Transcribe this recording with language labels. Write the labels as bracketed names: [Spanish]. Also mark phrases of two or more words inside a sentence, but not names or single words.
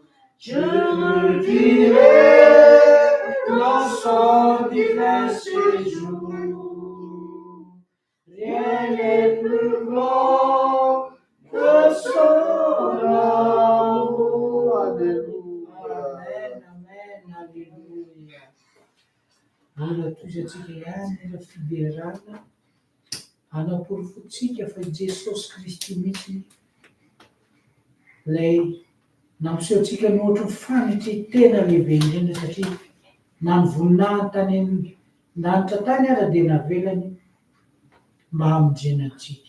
[French] Je le dirai dans son divin séjour. Rien n'est plus grand que son amour. Alléluia. Amen, amen, halleluja. [Malagasy] Mbola toizantsika ihany ela fiderana hanaporofontsika fa Jesosy Kristy mihitsy ilay nampisehoantsika ny ohatry ny fanitretena lehibe indrindra satria na ny voninahiny tany amin'ny lanitra tany aza dia navelany mba hamonjena antsika.